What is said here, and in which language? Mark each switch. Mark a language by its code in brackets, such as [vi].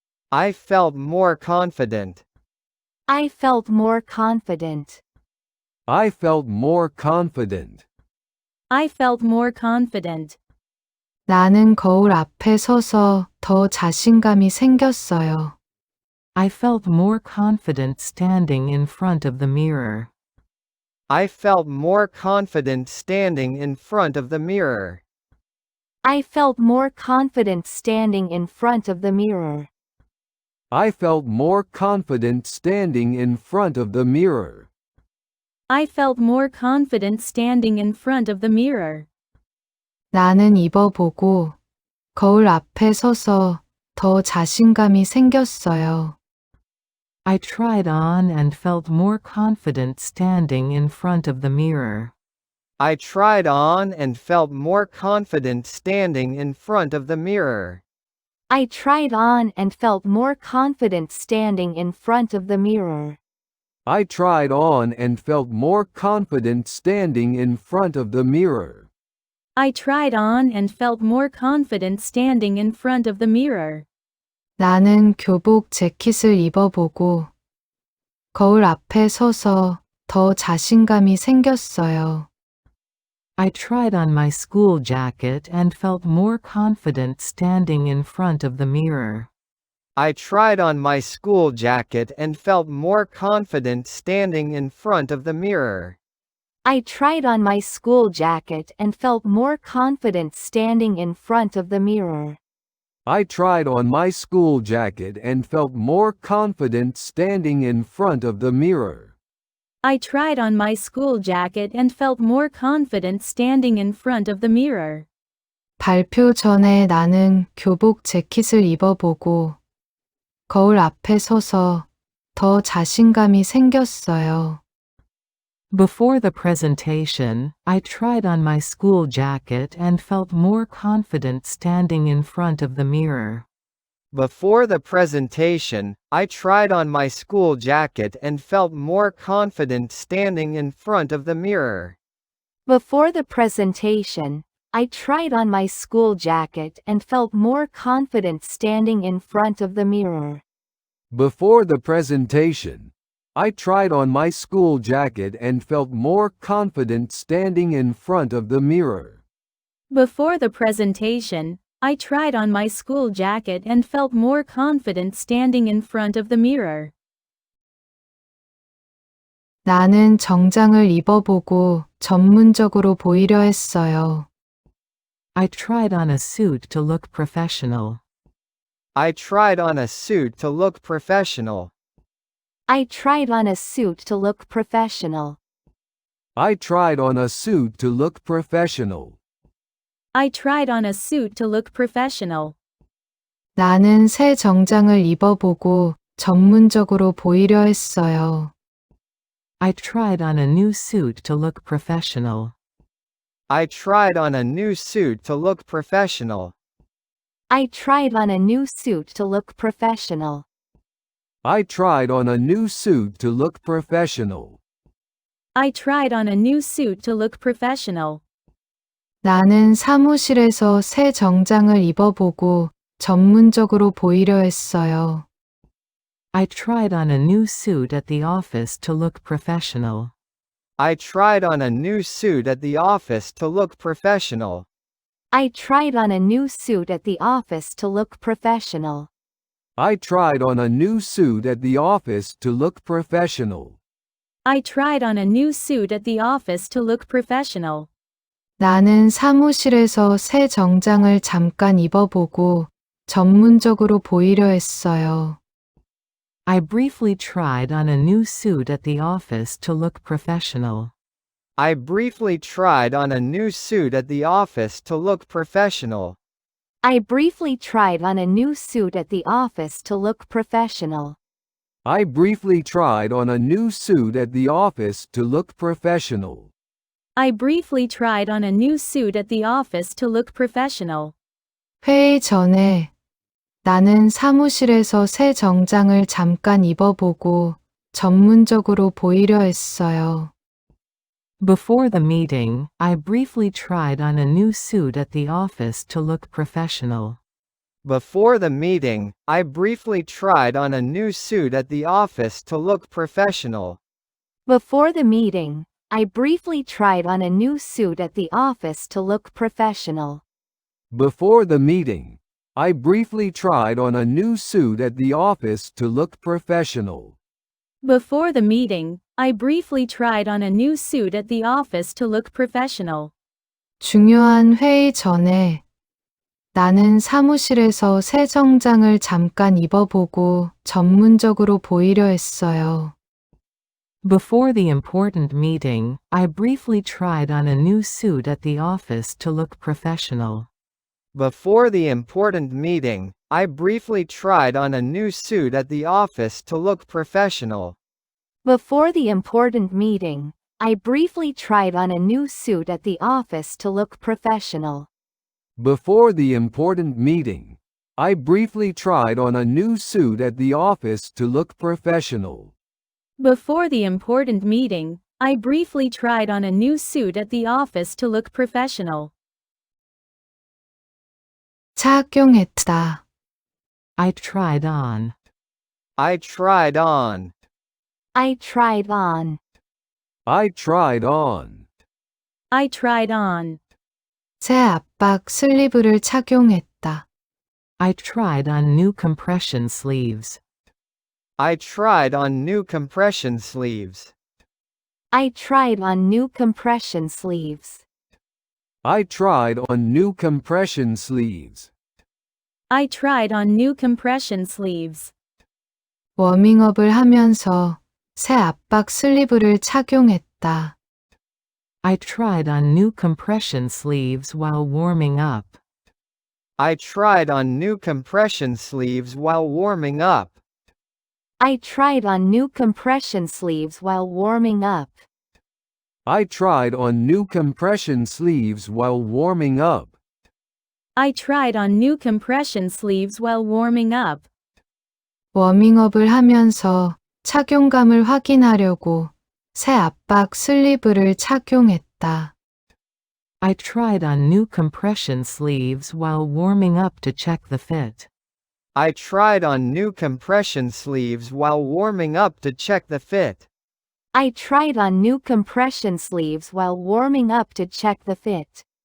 [en] I felt more confident. I felt more confident. I felt more confident. I felt more confident. [ko] 나는 거울 앞에 서서 더 자신감이 생겼어요. [en] I felt more confident standing in front of the mirror. I felt more confident standing in front of the mirror. I felt more confident standing in front of the mirror. I felt more confident standing in front of the mirror. I felt more confident standing in front of the mirror. [ko] 나는 입어보고 거울 앞에 서서 더 자신감이 생겼어요. [en] I tried on and felt more confident standing in front of the mirror. I tried on and felt more confident standing in front of the mirror. I tried on and felt more confident standing in front of the mirror. I tried on and felt more confident standing in front of the mirror. I tried on and felt more confident standing in front of the mirror. [ko] 나는 교복 재킷을 입어보고 거울 앞에 서서 더 자신감이 생겼어요. [en] I tried on my school jacket and felt more confident standing in front of the mirror. I tried on my school jacket and felt more confident standing in front of the mirror. I tried on my school jacket and felt more confident standing in front of the mirror. I tried on my school jacket and felt more confident standing in front of the mirror. I tried on my school jacket and felt more confident standing in front of the mirror. [ko] 발표 전에 나는 교복 재킷을 입어보고 거울 앞에 서서 더 자신감이 생겼어요. [en] Before the presentation, I tried on my school jacket and felt more confident standing in front of the mirror. Before the presentation, I tried on my school jacket and felt more confident standing in front of the mirror. Before the presentation, I tried on my school jacket and felt more confident standing in front of the mirror. Before the presentation, I tried on my school jacket and felt more confident standing in front of the mirror. Before the presentation, I tried on my school jacket and felt more confident standing in front of the mirror. [ko] 나는 정장을 입어보고 전문적으로 보이려 했어요. [en] I tried on a suit to look professional. I tried on a suit to look professional. I tried on a suit to look professional. I tried on a suit to look professional. I tried on a suit to look professional. [ko] 나는 새 정장을 입어보고 전문적으로 보이려 했어요. [en] I tried on a new suit to look professional. I tried on a new suit to look professional. I tried on a new suit to look professional. I tried on a new suit to look professional. I tried on a new suit to look professional. [ko] 나는 사무실에서 새 정장을 입어보고 전문적으로 보이려 했어요. [en] I tried on a new suit at the office to look professional. I tried on a new suit at the office to look professional. I tried on a new suit at the office to look professional. I tried on a new suit at the office to look professional. I tried on a new suit at the office to look professional. [ko] 나는 사무실에서 새 정장을 잠깐 입어보고 전문적으로 보이려 했어요. [en] I briefly tried on a new suit at the office to look professional. I briefly tried on a new suit at the office to look professional. I briefly tried on a new suit at the office to look professional. I briefly tried on a new suit at the office to look professional. I briefly tried on a new suit at the office to look professional. [ko] 회의 전에 나는 사무실에서 새 정장을 잠깐 입어보고 전문적으로 보이려 했어요. [en] Before the meeting, I briefly tried on a new suit at the office to look professional. Before the meeting, I briefly tried on a new suit at the office to look professional. Before the meeting, I briefly tried on a new suit at the office to look professional. Before the meeting, I briefly tried on a new suit at the office to look professional. Before the meeting, I briefly tried on a new suit at the office to look professional. [ko] 중요한 회의 전에 나는 사무실에서 새 정장을 잠깐 입어보고 전문적으로 보이려 했어요. [en] Before the important meeting, I briefly tried on a new suit at the office to look professional. Before the important meeting, I briefly tried on a new suit at the office to look professional. Before the important meeting, I briefly tried on a new suit at the office to look professional. Before the important meeting, I briefly tried on a new suit at the office to look professional. Before the important meeting, I briefly tried on a new suit at the office to look professional. [ko] 착용했다. [en] I tried on. I tried on. I tried on. I tried on. I tried on. [ko] 새 압박 슬리브를 착용했다. [en] I tried on new compression sleeves. I tried on new compression sleeves. I tried on new compression sleeves. I tried on new compression sleeves. I tried on new compression sleeves. [ko] 워밍업을 하면서 새 압박 슬리브를 착용했다. [en] I tried on new compression sleeves while warming up. I tried on new compression sleeves while warming up. I tried on new compression sleeves while warming up. I tried on new compression sleeves while warming up. I tried on new compression sleeves while warming up. [ko] 워밍업을 하면서 착용감을 확인하려고 새 압박 슬리브를 착용했다. [en] I tried on new compression sleeves while warming up to check the fit. I tried on new compression sleeves while warming up to check the fit. I tried on new compression sleeves while warming up to check the fit.